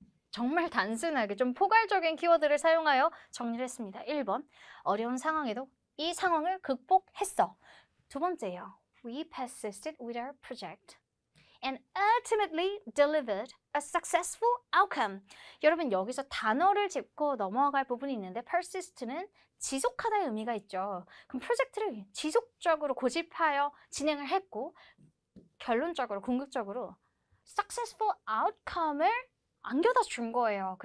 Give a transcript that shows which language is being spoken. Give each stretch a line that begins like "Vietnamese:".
Korean: 정말 단순하게 좀 포괄적인 키워드를 사용하여 정리를 했습니다. 1번, 어려운 상황에도 이 상황을 극복했어. 두 번째요,
English: we persisted with our project and ultimately delivered a successful outcome.
Korean: 여러분, 여기서 단어를 짚고 넘어갈 부분이 있는데 persist는 지속하다의 의미가 있죠. 그럼 프로젝트를 지속적으로 고집하여 진행을 했고 결론적으로, 궁극적으로
English: successful outcome
Korean: 을 안겨다 준 거예요.